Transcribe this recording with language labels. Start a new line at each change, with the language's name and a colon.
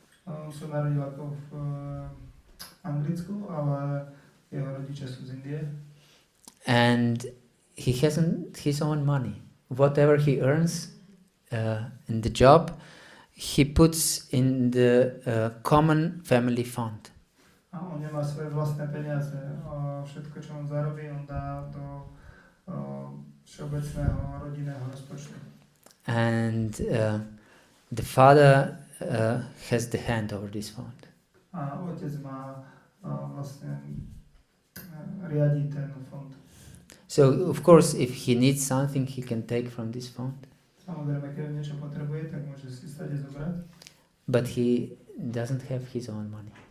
Slovak: On sa narodil ako v Anglicku, ale jeho rodičia sú z Indie.
English: And he hasn't his own money. Whatever he earns in the job, he puts in the common family fund.
Slovak: A on nemá svoje vlastné peniaze. Všetko, čo on zarobí, on dá do všeobecného rodinného rozpočtu.
English: And the father has the hand over this fund.
Slovak: A otec má vlastne riadi ten fond.
English: So of course, if he needs something, he can take from this fund.
Slovak: Samozrejme, keď niečo potrebuje, tak môže si stade zobrať.
English: But he doesn't have his own money.